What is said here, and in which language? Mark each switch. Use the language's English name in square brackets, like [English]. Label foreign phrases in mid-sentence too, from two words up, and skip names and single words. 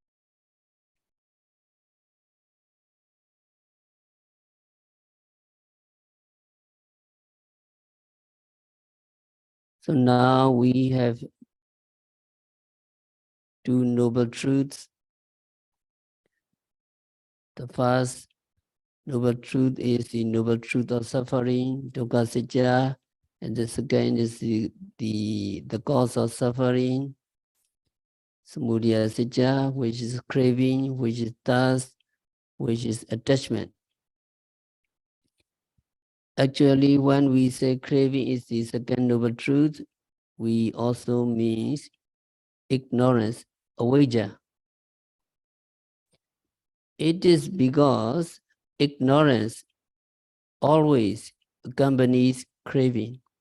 [English] So now we have two noble truths. The first noble truth is the noble truth of suffering, [Pali] dukkha sacca, [English] and the second is the cause of suffering, [Pali] samudaya sacca, [English] which is craving, which is thirst, which is attachment. Actually, when we say craving is the second noble truth, we also means ignorance, avijja. It is because ignorance always accompanies craving.